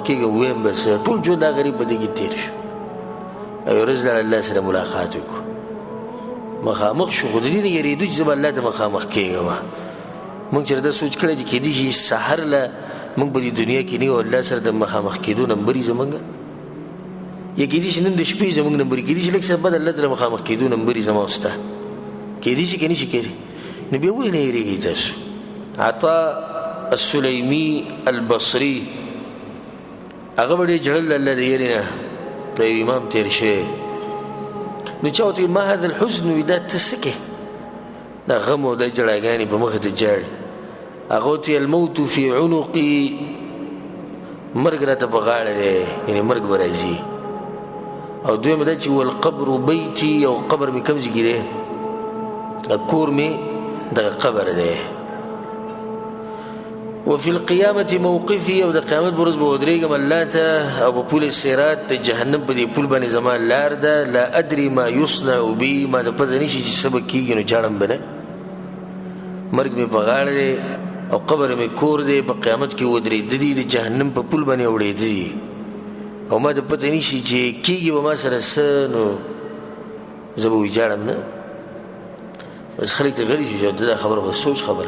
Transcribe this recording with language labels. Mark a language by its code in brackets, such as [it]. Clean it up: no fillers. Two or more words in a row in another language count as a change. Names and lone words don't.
[ps] کېږم ویم بس ټول ژوند دا غریب په دې کې تېر شو او یو ورځ لاړه الله سره ملاقات وکړو مخامخ شو خو د دې نه یېرېدو چې زه به الله ته مخامخ کېږم موږ چې دا سوچ کړی چې کیدای شي سحر له موږ په دې دنیا کې نه یو الله سره د مخامخ کېدو نمبر یې زموږ یا کیدای شي نن د شپې زموږ نمبر کیدای شي لږ څه بعد الله سره مخامخ کېدو نمبر یې زما او ستا کیدای شي که نه شي کېدی نو بیا ولې نه یېرېږئ تاسو. عطا السلیمي البصري هغه به ډېر ژړل الله د یېرې نه د یو امام تېر شوی نو چا ورته [ar] ما هذا الحزن [ps] وي دا ته څه کې دا غم او دا ژړاګانې په مخې ته ژاړي هغه ورته [ar] الموت فی عنقي [ps] مرګ راته په غاړه دی یعنې مرګ به راځي او دویمه دا چې [ar] والقبر بیتي [ps] او قبر مې کوم ځای کې دی کور مې دغه قبر دی [ar] وفي القيامة موقفي [ps] او د قیامت په ورځ به ودرېږم الله ته او په پول صراط د جهنم په دې پول باندې زما لار ده [ar] لا ادري ما يصنع بي [ps] ما ته پته نشي چې څه به کېږي نو ژاړم به نه مرګ مې په غاړه دی او قبر مې کور دی په قیامت کې ودرېده دي د جهنم په پول باندې اوړېده دي او ما ته پته نشي چې کېږي به ما سره څه نو زه به وژاړم نه بس خلک ته غلي شي دا خبره خو سوچ خبره.